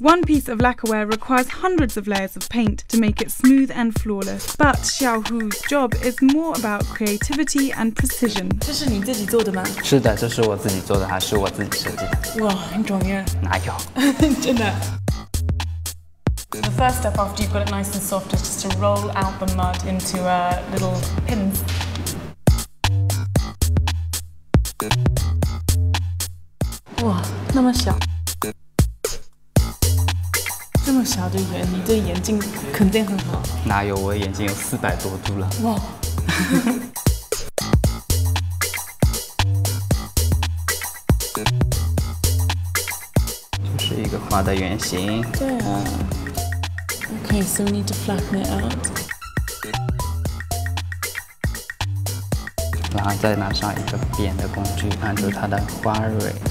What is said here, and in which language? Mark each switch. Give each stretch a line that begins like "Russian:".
English: One piece of lacquerware requires hundreds of layers of paint to make it smooth and flawless. But Xiaohu's job is more about creativity and precision.
Chinese: 这是你自己做的吗？是的，这是我自己做的，还是我自己设计的。哇，很专业。哪有？真的。
English: The first step after you've got it nice and soft is just to roll out the mud into little pins.
Chinese: 哇，那么小，这么小的人，你的眼睛肯定很好。哪有，我眼睛有400多度了。哇！就是一个画的圆形。对啊。
English: Okay, so we need to flatten it out.
Chinese: 然后再拿上一个扁的工具，按住它的花蕊。